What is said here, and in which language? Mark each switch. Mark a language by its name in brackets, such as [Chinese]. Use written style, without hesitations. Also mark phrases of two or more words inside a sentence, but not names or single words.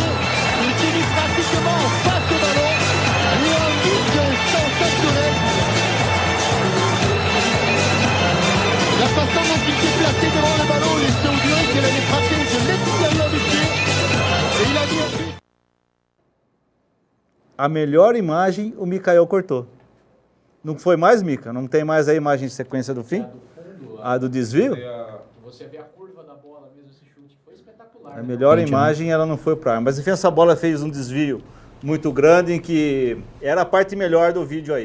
[French] Il finit pratiquement en face au ballon. Et un but sensationnel. La façon dont il s'est placé devant le ballon, laissait au dirait qu'elle allait frapper de l'extérieur du pied. Et il a mis un but. [Portuguese] A melhor imagem o Mikael cortou. Não foi mais, Mica? Não tem mais a imagem de sequência do fim? A do desvio? Você vê a curva da bola mesmo, esse chute foi espetacular. A melhor imagem ela não foi para ar. Mas enfim, essa bola fez um desvio muito grande em que era a parte melhor do vídeo aí.